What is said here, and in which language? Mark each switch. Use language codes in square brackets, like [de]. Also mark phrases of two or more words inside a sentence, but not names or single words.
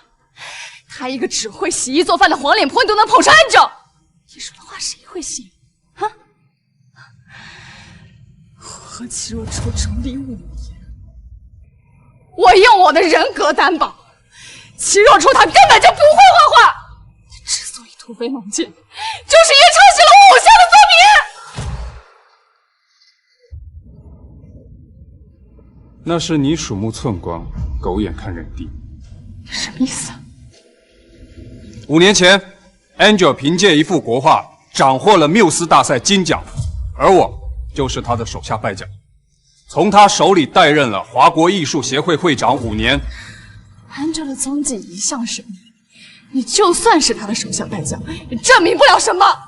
[zh] 他一個只會洗衣做飯的黃臉婆，你都能捧上Angel，你說的話誰會信？啊！我和齊若初妯娌5年，我用我的人格擔保，齊若初他根本就不會畫畫，之所以突飛猛進，就是因為抄襲了我偶像的作品。那是你鼠目寸光，狗眼看人低。什麼意思啊？5年前 ，Angel 憑借一幅國畫斬獲了繆斯大賽金獎，而我就是他的手下敗將，從他手裡代任了華國藝術協會會長5年。 Angel 的蹤跡一向神秘，你就算是他的手下敗將，也證明不了什麼。